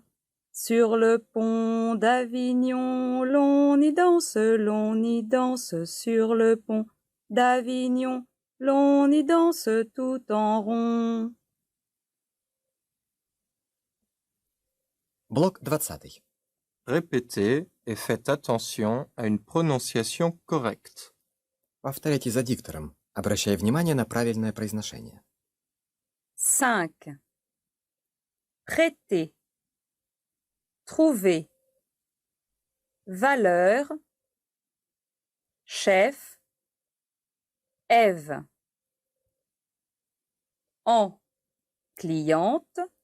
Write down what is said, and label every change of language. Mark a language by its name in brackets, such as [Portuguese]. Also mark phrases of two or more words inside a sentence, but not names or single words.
[French] Sur le pont d'Avignon, l'on y danse, sur le pont d'Avignon, l'on y danse tout en rond. [Russian] Блок 20. [French] Répétez et faites attention à une prononciation correcte. [Russian] Повторяйте за диктором, обращая внимание на правильное произношение. [French] 5. Prêter. Trouver. Valeur. Chef. Ève. En. Cliente.